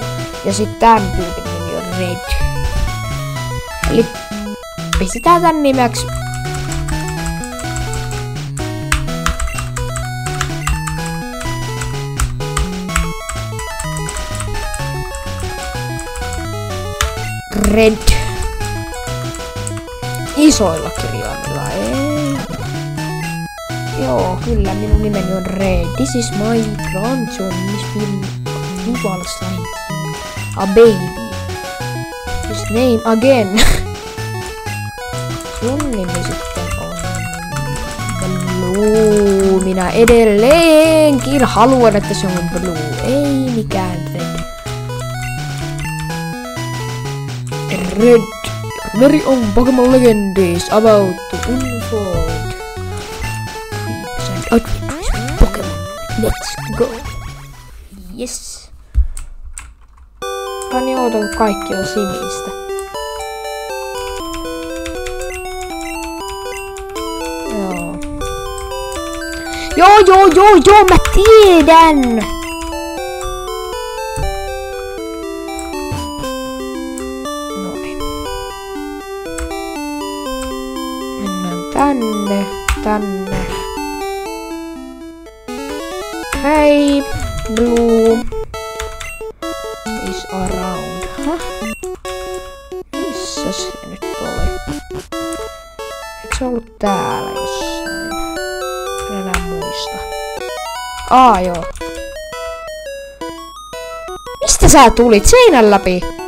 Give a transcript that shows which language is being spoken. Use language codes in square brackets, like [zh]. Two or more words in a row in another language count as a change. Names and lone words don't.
[fi] Ja sit tän tyypin nimi on Red. Eli pistetään tän nimeksi Red. Isoilla kirjaimilla, ei. Joo, kyllä minun nimeni on Red. [en] This is my grandson, he's been rival science. A baby. His name again. [fi] Sun nimi sitten on Blue. Minä edelleenkin haluan, että se on Blue. Ei mikään Red. Red. [en] Very own Pokemon legendaries about to unfold. Pokemon. Let's go. Yes. [fi] Mä niin ootan, kun kaikki on sinistä. Joo, mä tiedän! Noin. Mennään tänne. Hei, [en] Blue is around. [fi] Missä se nyt oli? Eikö se ollut täällä jossain? En enää muista. Joo. Mistä sä tulit? Seinän läpi?